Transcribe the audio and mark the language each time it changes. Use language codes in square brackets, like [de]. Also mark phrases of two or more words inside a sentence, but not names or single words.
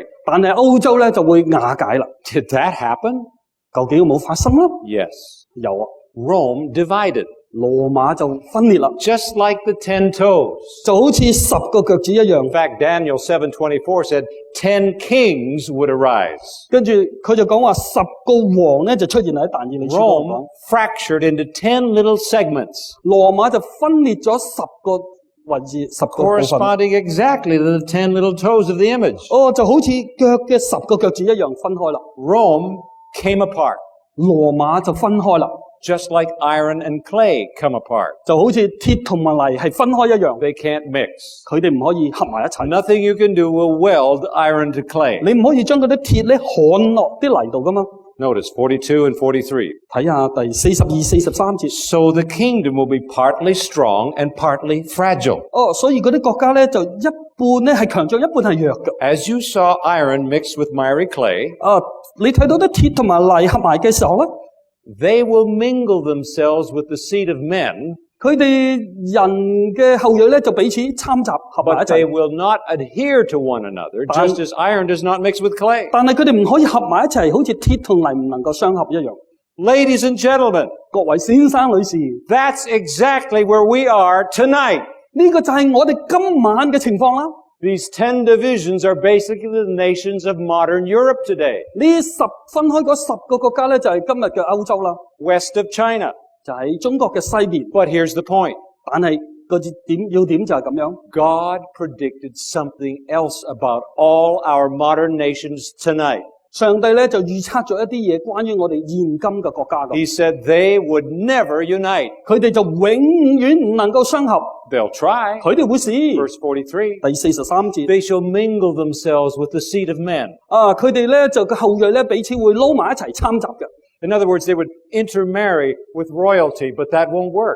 [yue] 但係歐洲咧就會瓦解啦。 [en] Did that happen? [yue] 究竟有冇發生啦？ [en] Yes. [yue] 有啊， [en] Rome divided. [yue] 羅馬就分裂啦， [en] Just like the 10 toes. [yue] 就好似10個腳趾一樣。 [en] In fact, Daniel 7:24 said 10 kings would arise. [yue] 跟住佢就講話10個王咧就出現喺但以理書嗰度講， [en] Rome fractured into 10 little segments, [yue] 羅馬就分裂咗10個位置，10個部分。 [en] corresponding exactly to the 10 little toes of the image. [yue] 就好似腳嘅10個腳趾一樣分開啦。 [en] Rome came apart, [yue] 羅馬就分開啦， [en] just like iron and clay come apart. [yue] 就好似鐵同埋泥係分開一樣， [en] They can't mix. [yue] 佢哋唔可以合埋一齊。 [en] Nothing you can do will weld iron to clay. [yue] 你唔可以將嗰啲鐵咧焊落啲泥度噶嘛。 [en] Notice 42 and 43. [yue] 睇下第42、43節。 [en] So the kingdom will be partly strong and partly fragile. [yue] 所以嗰啲國家咧就一半咧係強壯，一半係弱嘅。 [en] As you saw iron mixed with miry clay, [yue] 你睇到啲鐵同埋泥合埋嘅時候咧， [en] they will mingle themselves with the seed of men, [yue] 佢哋人嘅後裔咧就彼此參雜合埋一 [en] but they [yue] 齊， [en] will not adhere to one another, just as iron does not mix with clay. [yue] 但係佢哋唔可以合埋一齊，好似鐵同泥唔能夠相合一樣。 [en] Ladies and gentlemen, [yue] 各位先生女士， [en] that's exactly where we are tonight. [yue] 呢個就係我哋今晚嘅情況啦。 [en] These 10 divisions are basically the nations of modern Europe today. [yue] 呢分開嗰10個國家咧就係今日嘅歐洲啦， [en] West of China. [yue] 就喺中國嘅西邊。 [en] But here's the point. [yue] 但係個要點就係咁樣。 [en] God predicted something else about all our modern nations tonight. [yue] 上帝咧就預測咗一啲嘢關於我哋現今嘅國家嘅。 [en] He said they would never unite. [yue] 佢哋就永遠唔能夠相合。 [en] They'll try. [yue] 佢哋會試。 [en] Verse 43. [yue] 第43節。 [en] They shall mingle themselves with the seed of men. [yue] 佢哋咧就個後裔咧彼此會撈埋一齊參雜嘅。 [en] In other words, they would intermarry with royalty, but that won't work.